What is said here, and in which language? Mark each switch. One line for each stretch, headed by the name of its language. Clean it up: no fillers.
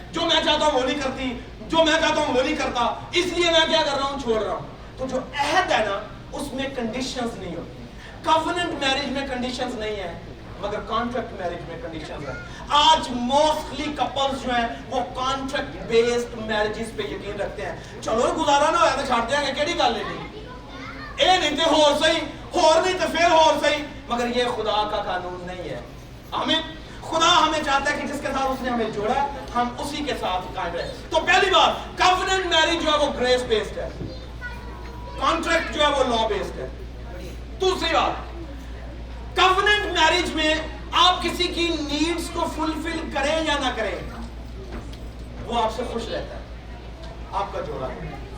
Urdu: جو میں چاہتا ہوں وہ نہیں کرتی, جو میں چاہتا ہوں وہ نہیں کرتا, اس لیے میں کیا کر رہا ہوں, چھوڑ رہا ہوں. تو جو عہد ہے نا اس میں کنڈیشنز نہیں ہوتی. کوننٹ میرج میں کنڈیشنز نہیں ہے, مگر کانٹریکٹ میرج میں کنڈیشنز ہیں. آج موسٹلی کپلز جو ہیں وہ کانٹریکٹ بیسڈ میرجز پہ یقین رکھتے ہیں.
Punjabi: چلو گزارا نہ ہویا تو چھاڑ دیا گے, کیڑی گل نہیں, اے نہیں تے ہور صحیح, ہور نہیں تے پھر ہور صحیح.
Urdu: مگر یہ خدا کا قانون نہیں ہے. ہمیں خدا ہمیں چاہتا ہے کہ جس کے ساتھ اس نے ہمیں جوڑا ہے ہم اسی کے ساتھ قائم رہیں. تو پہلی بات, کوننٹ میرج جو ہے وہ گریس بیسڈ ہے, کانٹریکٹ جو ہے وہ لا بیسڈ ہے. دوسری بات, کوننٹ میرج میں آپ کسی کی نیڈز کو فلفل کریں یا نہ کریں, وہ آپ سے خوش رہتا ہے, آپ کا جوڑا ہے.